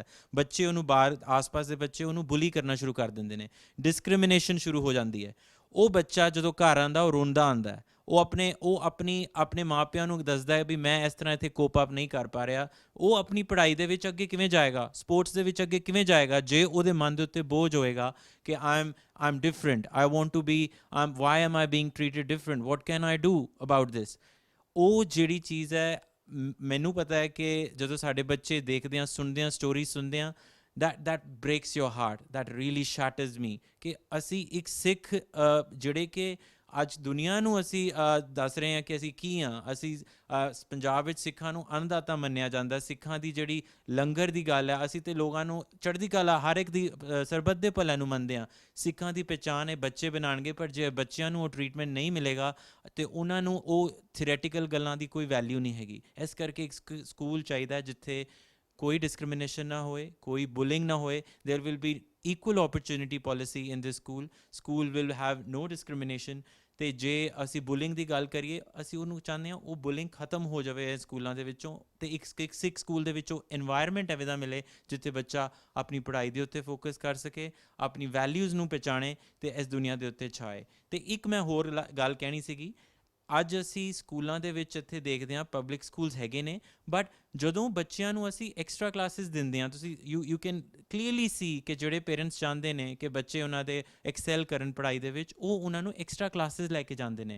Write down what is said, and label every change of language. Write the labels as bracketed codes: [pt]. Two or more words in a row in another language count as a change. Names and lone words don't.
[pa] ਬੱਚੇ ਉਹਨੂੰ ਬਾਹਰ ਆਸ-ਪਾਸ ਦੇ ਬੱਚੇ ਉਹਨੂੰ ਬੁਲੀ ਕਰਨਾ ਸ਼ੁਰੂ ਕਰ ਦਿੰਦੇ ਨੇ, ਡਿਸਕ੍ਰਿਮੀਨੇਸ਼ਨ ਸ਼ੁਰੂ ਹੋ ਜਾਂਦੀ ਹੈ। ਉਹ ਬੱਚਾ ਜਦੋਂ ਘਰ ਆਉਂਦਾ ਉਹ ਰੋਂਦਾ ਆਉਂਦਾ ਹੈ, ਉਹ ਆਪਣੇ ਮਾਪਿਆਂ ਨੂੰ ਦੱਸਦਾ ਹੈ ਵੀ ਮੈਂ ਇਸ ਤਰ੍ਹਾਂ ਇੱਥੇ [en] cope up [pa] ਨਹੀਂ ਕਰ ਪਾ ਰਿਹਾ। ਉਹ ਆਪਣੀ ਪੜ੍ਹਾਈ ਦੇ ਵਿੱਚ ਅੱਗੇ ਕਿਵੇਂ ਜਾਏਗਾ, ਸਪੋਰਟਸ ਦੇ ਵਿੱਚ ਅੱਗੇ ਕਿਵੇਂ ਜਾਏਗਾ, ਜੇ ਉਹਦੇ ਮਨ ਦੇ ਉੱਤੇ ਬੋਝ ਹੋਏਗਾ ਕਿ [en] I'm different, I want to be, why am I being treated different, what can I do about this। [pa] ਉਹ ਜਿਹੜੀ ਚੀਜ਼ ਹੈ, ਮੈਨੂੰ ਪਤਾ ਹੈ ਕਿ ਜਦੋਂ ਸਾਡੇ ਬੱਚੇ ਦੇਖਦੇ ਆ, ਸੁਣਦੇ ਆ, ਸਟੋਰੀ ਸੁਣਦੇ ਆ, [en] that breaks your heart, that really shatters me [pa] ਕਿ ਅਸੀਂ ਇੱਕ ਸਿੱਖ ਜਿਹੜੇ ਕਿ ਅੱਜ ਦੁਨੀਆ ਨੂੰ ਅਸੀਂ ਦੱਸ ਰਹੇ ਹਾਂ ਕਿ ਅਸੀਂ ਕੀ ਹਾਂ। ਅਸੀਂ ਪੰਜਾਬ ਵਿੱਚ ਸਿੱਖਾਂ ਨੂੰ ਅੰਨਦਾਤਾ ਮੰਨਿਆ ਜਾਂਦਾ। ਸਿੱਖਾਂ ਦੀ ਜਿਹੜੀ ਲੰਗਰ ਦੀ ਗੱਲ ਹੈ, ਅਸੀਂ ਤੇ ਲੋਕਾਂ ਨੂੰ ਚੜ੍ਹਦੀ ਕਲਾ, ਹਰ ਇੱਕ ਦੀ ਸਰਬੱਤ ਦੇ ਭਲੇ ਨੂੰ ਮੰਨਦੇ ਹਾਂ। ਸਿੱਖਾਂ ਦੀ ਪਹਿਚਾਣ ਹੈ ਬੱਚੇ ਬਣਾਉਣਗੇ, ਪਰ ਜੇ ਬੱਚਿਆਂ ਨੂੰ ਉਹ ਟਰੀਟਮੈਂਟ ਨਹੀਂ ਮਿਲੇਗਾ ਅਤੇ ਉਹਨਾਂ ਨੂੰ ਉਹ ਥਿਓਰੈਟੀਕਲ ਗੱਲਾਂ ਦੀ ਕੋਈ ਵੈਲਿਊ ਨਹੀਂ ਹੈਗੀ। ਇਸ ਕਰਕੇ ਇੱਕ ਸਕੂਲ ਚਾਹੀਦਾ ਜਿੱਥੇ ਕੋਈ ਡਿਸਕ੍ਰਿਮੀਨੇਸ਼ਨ ਨਾ ਹੋਏ, ਕੋਈ ਬੁਲਿੰਗ ਨਾ ਹੋਏ। [en] There will be equal opportunity policy in this school will have no discrimination। [pa] ਤੇ ਜੇ ਅਸੀਂ ਬੁਲਿੰਗ ਦੀ ਗੱਲ ਕਰੀਏ, ਅਸੀਂ ਉਹਨੂੰ ਚਾਹੁੰਦੇ ਹਾਂ ਉਹ ਬੁਲਿੰਗ ਖਤਮ ਹੋ ਜਾਵੇ ਇਹ ਸਕੂਲਾਂ ਦੇ ਵਿੱਚੋਂ, ਅਤੇ ਇੱਕ ਸਿੱਖ ਸਕੂਲ ਦੇ ਵਿੱਚੋਂ ਇਨਵਾਇਰਮੈਂਟ ਐਵੇਂ ਦਾ ਮਿਲੇ ਜਿੱਥੇ ਬੱਚਾ ਆਪਣੀ ਪੜ੍ਹਾਈ ਦੇ ਉੱਤੇ ਫੋਕਸ ਕਰ ਸਕੇ, ਆਪਣੀ ਵੈਲਿਊਜ਼ ਨੂੰ ਪਹਿਚਾਣੇ ਅਤੇ ਇਸ ਦੁਨੀਆ ਦੇ ਉੱਤੇ ਛਾਏ। ਅਤੇ ਇੱਕ ਮੈਂ ਹੋਰ ਗੱਲ ਕਹਿਣੀ ਸੀਗੀ, ਅੱਜ ਅਸੀਂ ਸਕੂਲਾਂ ਦੇ ਵਿੱਚ ਇੱਥੇ ਦੇਖਦੇ ਹਾਂ [en] public schools [pa] ਹੈਗੇ ਨੇ, ਬਟ ਜਦੋਂ ਬੱਚਿਆਂ ਨੂੰ ਅਸੀਂ [en] extra classes [pa] ਦਿੰਦੇ ਹਾਂ, ਤੁਸੀਂ [en] you can clearly see [pa] ਕਿ ਜਿਹੜੇ ਪੇਰੈਂਟਸ ਚਾਹੁੰਦੇ ਨੇ ਕਿ ਬੱਚੇ ਉਹਨਾਂ ਦੇ ਐਕਸੈਲ ਕਰਨ ਪੜ੍ਹਾਈ ਦੇ ਵਿੱਚ, ਉਹ ਉਹਨਾਂ ਨੂੰ [en] extra classes [pa] ਲੈ ਕੇ ਜਾਂਦੇ ਨੇ।